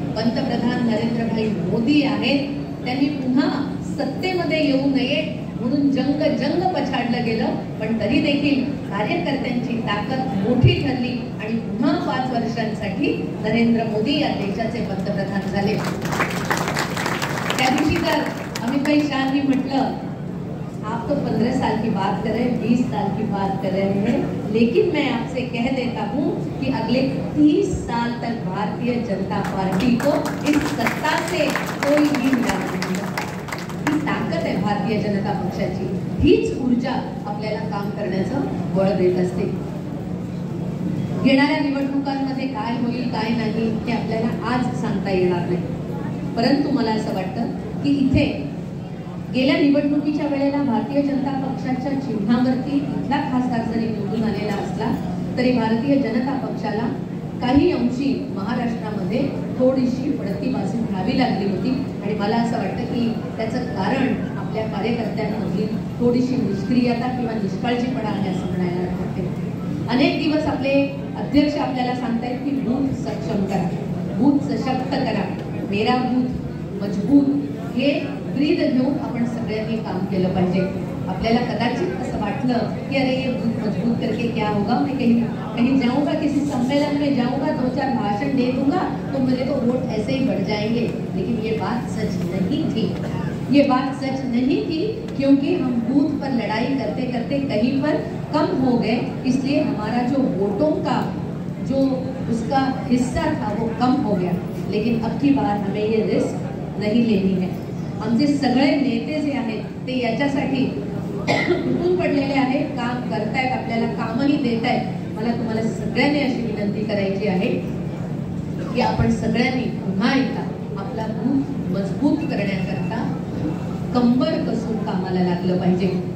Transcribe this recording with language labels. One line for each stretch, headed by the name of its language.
Marathi: पंतप्रधान नरेंद्रभाई मोदी आहेत. त्यांनी पुन्हा सत्तेमध्ये येऊ नये म्हणून जंग पछाडलं गेलं. पण तरी देखील कार्यकर्त्यांची ताकद मोठी ठरली आणि पुन्हा 5 वर्षांसाठी नरेंद्र मोदी या देशाचे पंतप्रधान झाले. त्या दिवशी तर अमित भाई शाह जी म्हटलं,
Hindi: आप तो 15 साल की बात कर रहे हैं, 20 साल की बात कर रहे हैं, लेकिन मैं आपसे कह देता हूं कि अगले 30 साल तक भारतीय जनता पार्टी को इस सत्ता से कोई भी मिला नहीं.
Marathi: ही ताकद आहे भारतीय जनता पक्षाची. हीच ऊर्जा आपल्याला काम करण्याचं बळ देत असते. येणाऱ्या निवडणुकांमध्ये काय होईल काय नाही हे आपल्याला आज सांगता येणार नाही. परंतु मला असं वाटतं की इथे गेल्या निवडणुकीच्या वेळेला भारतीय जनता पक्षाच्या चिन्हावरती इथला खासदार जरी निवडून आलेला असला तरी भारतीय जनता पक्षाला काही अंशी महाराष्ट्रामध्ये थोडीशी पडती बाजू घ्यावी लागली होती. आणि मला असं वाटतं की त्याचं कारण आपल्या कार्यकर्त्यांमधली थोडीशी निष्क्रियता किंवा निष्काळजीपणा आहे असं म्हणायला वाटते. अनेक दिवस आपले अध्यक्ष आपल्याला सांगतायत की बूथ सक्षम करा, बूथ सशक्त करा, मेरा बूथ मजबूत हे ब्रीद घेऊन आपण सगळ्यांनी काम केलं पाहिजे. आपल्याला कदाचित असं वाटलं की अरे
Hindi: ये बूथ मजबूत करके क्या होगा, मैं कहीं जाऊंगा, किसी सम्मेलन में जाऊंगा, 2-4 भाषण दे दूंगा तो मेरे तो वोट ऐसे ही बढ़ जाएंगे. लेकिन ये बात सच नहीं थी, ये बात सच नहीं थी, क्योंकि हम बूथ पर लड़ाई करते करते कहीं पर कम हो गए, इसलिए हमारा जो वोटों का जो उसका हिस्सा था वो कम हो गया. लेकिन अब की बार हमें ये रिस्क नहीं लेनी है.
Marathi: आमचे सगळे नेते जे आहेत ते याच्यासाठी तुटून पडलेले आहेत, काम करतायत, आपल्याला कामही देत आहेत. मला तुम्हाला सगळ्यांनी अशी विनंती करायची आहे की आपण सगळ्यांनी पुन्हा एकदा आपला बूथ मजबूत करण्याकरता कंबर कसून कामाला लागलं पाहिजे.